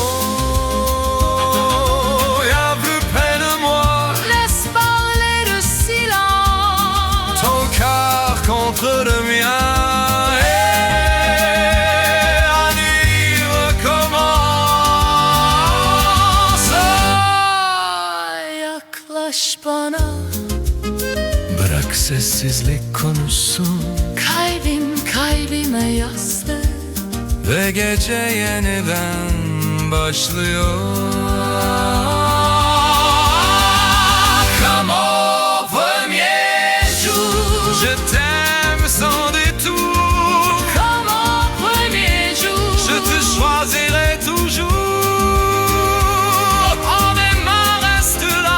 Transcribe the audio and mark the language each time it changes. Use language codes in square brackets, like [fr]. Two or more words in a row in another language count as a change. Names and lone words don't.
[fr] Oh, y'a plus près de moi Laisse parler le silence. ton cœur contre le mien. Et la nuit recommence. [tr] Yaklaş bana, Bırak sessizlik konuşsun kalbim kalbime yaslı. ve gece yeniden başlıyor. [fr] Comme au premier jour, je t'aime sans détour. Comme au premier jour, Je te choisirai toujours. Oh, mes mains restent